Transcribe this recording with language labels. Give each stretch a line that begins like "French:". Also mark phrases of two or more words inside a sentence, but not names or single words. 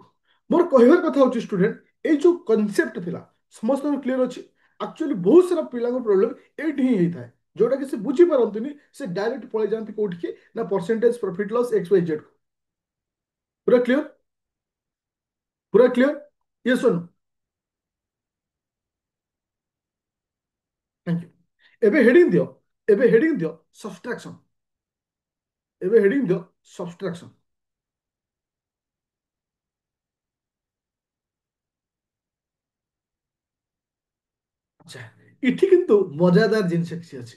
Odia: ମୋର କହିବାର କଥା ହଉଛି ଷ୍ଟୁଡେଣ୍ଟ, ଏଇ ଯୋଉ କନସେପ୍ଟ ଥିଲା ସମସ୍ତଙ୍କର କ୍ଲିୟର ଅଛି? ଆକ୍ଚୁଆଲି ବହୁତ ସାରା ପିଲାଙ୍କ ପ୍ରୋବ୍ଲେମ ଏଇଠି ହିଁ ହେଇଥାଏ, ଯୋଉଟା କି ସେ ବୁଝିପାରନ୍ତିନି। ସେ ଡାଇରେକ୍ଟ ପଳେଇ ଯାଆନ୍ତି କୋଉଠିକି ନା
English: percentage profit loss x y z.
Odia: ପୁରା କ୍ଲିୟର? ପୁରା କ୍ଲିୟର?
English: yes or no? thank you.
Odia: ଏବେ ହେଡିଂ ଦିଅ। ଏବେ ହେଡିଂ ଦିଅ ସବଷ୍ଟ୍ରାକ୍ସନ। ଏବେ ହେଡିଂ ଦିଅ ସବଷ୍ଟ୍ରାକ୍ସନ। ଆଚ୍ଛା, ଏଠି କିନ୍ତୁ ମଜାଦାର ଜିନିଷ କିଛି ଅଛି।